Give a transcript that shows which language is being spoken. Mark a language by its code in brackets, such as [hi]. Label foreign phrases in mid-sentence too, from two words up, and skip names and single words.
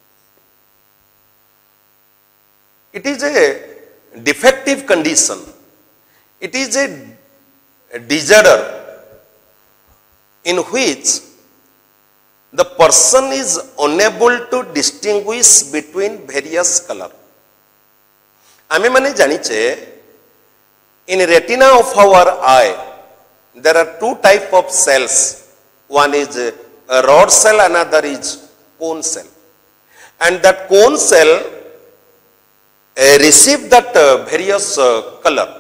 [en] It is a defective condition. It is a disorder in which the person is unable to distinguish between various colors. [or] ଆମେ ମାନେ ଜାଣିଛେ, [en] in retina of our eye, there are two type of cells. One is a rod cell, another is cone cell. And that cone cell receive that various color.